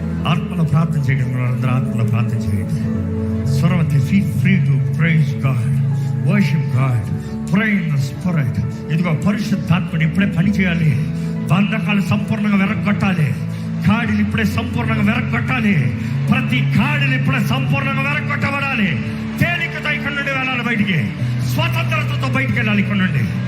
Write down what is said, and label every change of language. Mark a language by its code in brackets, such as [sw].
[te] ఆత్మలో ప్రార్థన చేయడం, అందరూ ఆత్మలో ప్రార్థన చేయండి. [en] స్వరవతి, feel free to praise God, worship God, pray in the spirit. [te] ఇదిగో పరిశుద్ధాత్మని ఇప్పుడే పని చేయాలి. బంధకాలు సంపూర్ణంగా వెరగొట్టాలి. కాడిని ఇప్పుడే సంపూర్ణంగా వెరగొట్టాలి. ప్రతి కాడిని ఇప్పుడే సంపూర్ణంగా వెరగొట్టబడాలి. తేలికతో ఇక్కడ నుండి వెళ్ళాలి బయటికి, స్వతంత్రతతో బయటికి వెళ్ళాలి ఇక్కడ నుండి.